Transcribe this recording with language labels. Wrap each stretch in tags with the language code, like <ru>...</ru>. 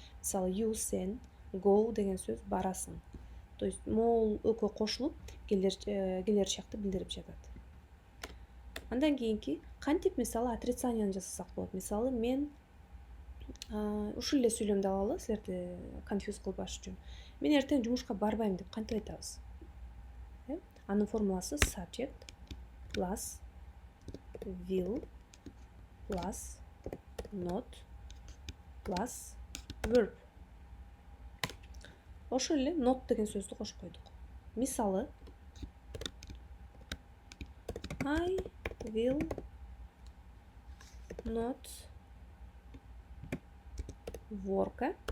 <ky>Мисалы you, сен, go деген сөз барасың. То есть мол экөө кошулуп келер чакты билдирип жатат. Андан кийинки кантип мисалы отрицанияны жасасак болот. Мисалы мен ушул эле сүйлөмдү алалы, силерди конфьюз кылбаш үчүн. Мен эртең жумушка барбайм деп кантип айтабыз? Анын формуласы</ky> <en>subject plus will plus not plus verb.</en> <ky>Ошол эле not деген сөздү кошуп койдук. Мисалы</ky> <en>I will not work.</en>